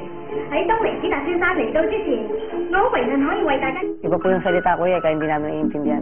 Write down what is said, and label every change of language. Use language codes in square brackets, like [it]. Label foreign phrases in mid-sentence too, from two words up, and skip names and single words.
[yue] 喺東尼子達先生嚟到之前，我好榮幸可以為大家。 [tl] Iba po yung salita ko kaya hindi namin naiintindihan.